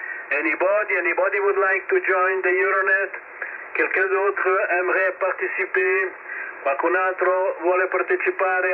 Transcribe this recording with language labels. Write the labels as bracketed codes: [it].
[en] Anybody would like to join the Euronet? [fr] Quelqu'un d'autre aimerait participer? [it] Qualcun altro vuole partecipare?